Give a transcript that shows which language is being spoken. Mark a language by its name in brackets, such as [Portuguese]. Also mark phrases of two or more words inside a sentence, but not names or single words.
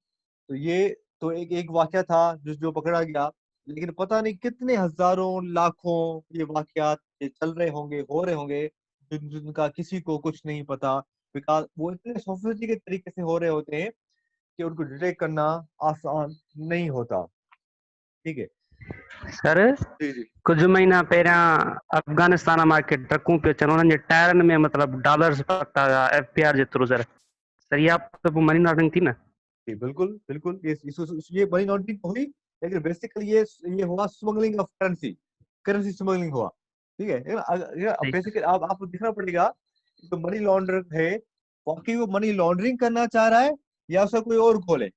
[Urdu] تو یہ تو ایک ایک واقعہ تھا جو پکڑا گیا، لیکن پتہ نہیں کتنے ہزاروں لاکھوں یہ واقعات یہ چل رہے ہوں گے، ہو رہے ہوں گے، جن کا کسی کو کچھ نہیں پتہ، بکاز وہ اتنے سوفسٹیکیٹڈ طریقے سے ہو رہے ہوتے ہیں کہ ان کو ڈیٹیکٹ کرنا آسان نہیں ہوتا، ٹھیک ہے. سر جی جی. [Sindhi] कुछ महीना पहिरियां अफगानिस्तान मां के ट्रकूं पियो अचनि उन्हनि जे टायरनि में मतिलबु डॉलर्स पता हुआ एफबीआर जे थ्रू सर सर इहा त पोइ [English] money laundering [Sindhi] थी न? [Urdu] جی، بالکل بالکل، یہ [English] money laundering [Urdu] ہوئی، لیکن بیسکلی یہ ہوا [English] smuggling of currency, currency smuggling [Urdu] ہوا، ٹھیک ہے. صحیح سر. بیسکلی آپ آپ کو دیکھنا پڑے گا جو [English] money launderer [Urdu] ہے واقعی وہ [English] money laundering [Urdu] کرنا چاہ رہا ہے یا اس کا کوئی اور گول ہے.